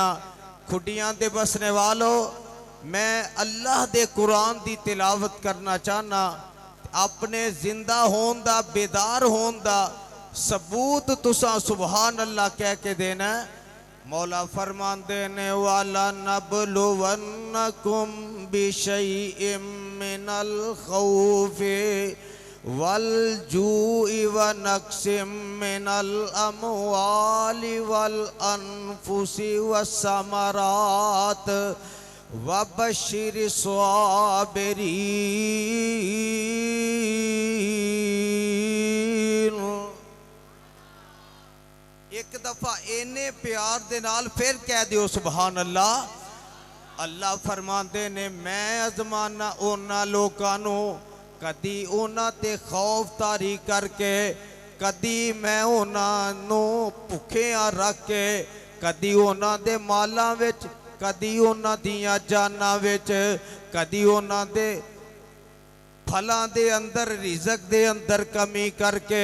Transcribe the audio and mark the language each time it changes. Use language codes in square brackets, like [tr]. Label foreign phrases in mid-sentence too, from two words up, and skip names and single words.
[pa] کھڈیاں دے بسنے والوں، میں اللہ دے قرآن دی تلاوت کرنا چاہنا. اپنے زندہ ہون دا بیدار ہون دا ثبوت تسا [ar] سبحان الله [pa] کہہ کے دینا. مولا فرماندے نے [ar] ولا نبلونكم بشيء من الخوف والجوع ونقص من الأموال والأنفس وثمرات وبشر الصابرين. [pa] ایک دفعہ انے پیار دے نال پھر کہہ دیو [ar] سبحان الله. [pa] اللہ فرماتے نے میں آزمانا انہاں لوکاں نوں کدی انہاں تے خوف طاری کرکے، کدی میں انہاں نوں بھکھیاں رکھ کے، کدی انہاں دے مالاں وچ، کدی انہاں دیاں جاناں وچ، کدی انہاں دے پھلاں دے اندر رزق دے اندر کمی کرکے.